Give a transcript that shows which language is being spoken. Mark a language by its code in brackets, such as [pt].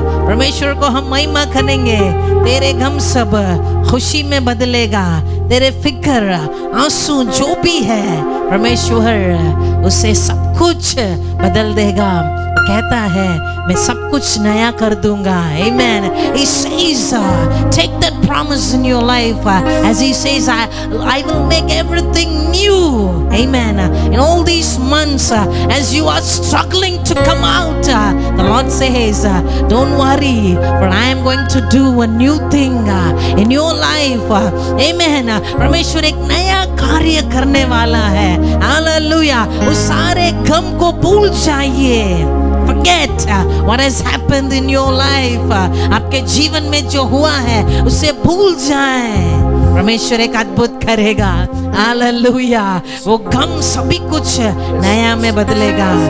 [hi] परमेश्वर को हम महिमा करेंगे, तेरे गम सब खुशी में बदलेगा, तेरे फिक्र आंसू जो भी है परमेश्वर उसे सब कुछ बदल देगा। कहता है मैं सब कुछ नया कर दूंगा। [en] Amen. He says, take that promise in your life, as he says, I will make everything new. Amen. In all these months, as you are struggling to come out, the Lord says, don't worry, for I am going to do a new thing in your life. Amen. [hi] परमेश्वर एक नया कार्य करने वाला है। Hallelujah. उस सारे गम को भूल जाइए। [en] Forget what has happened in your life. [hi] आपके जीवन में जो हुआ है उसे भूल जाएं। परमेश्वर एक अद्भुत करेगा। हालेलुया। वो गम सभी कुछ नया में बदलेगा।